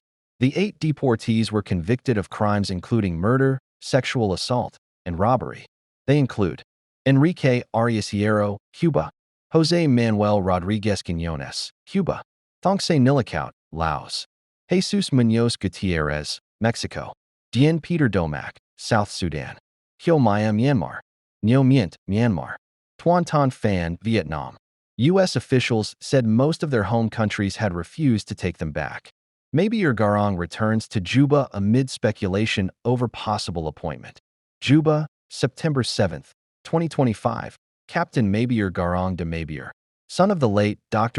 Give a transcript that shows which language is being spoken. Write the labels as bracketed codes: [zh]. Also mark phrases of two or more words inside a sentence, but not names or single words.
[en] The 8 deportees were convicted of crimes including murder, sexual assault, and robbery. They include Enrique Arias Hierro, Cuba; Jose Manuel Rodriguez Quiñones, Cuba; Thongse Nilakout, Laos; Jesus Muñoz Gutierrez, Mexico; Dien Peter Domak, South Sudan; Hyo Maya, Myanmar; Nyo Myint, Myanmar; Tuan Ton Phan, Vietnam. U.S. officials said most of their home countries had refused to take them back. Mabior Garang returns to Juba amid speculation over possible appointment. Juba, September 7, 2025. Captain Mabior Garang de Mabior, son of the late Dr.